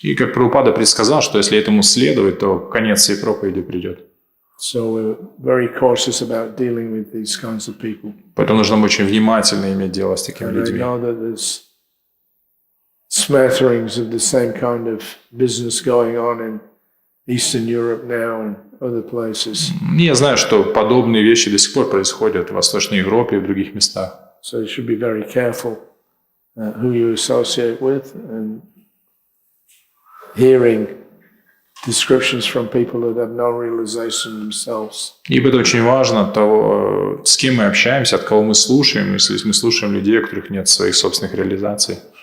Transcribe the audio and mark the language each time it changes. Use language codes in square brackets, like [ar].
[ru] И как Прабхупада предсказал, что если этому следовать, то конец всей проповеди придет. [en] So we're very cautious about dealing with these kinds of people. [ru] Поэтому нужно очень внимательно иметь дело с такими людьми. [en] I know that there's smatterings of the same kind of business going on in Eastern Europe now and other places. [ru] Я знаю, что подобные вещи до сих пор происходят в Восточной Европе и в других местах. [en] So you should be very careful who you associate with and hearing descriptions from people that have no realization themselves. [ru] И это очень важно, то, с кем мы общаемся, от кого мы слушаем, если мы слушаем людей, у которых нет своих собственных реализаций.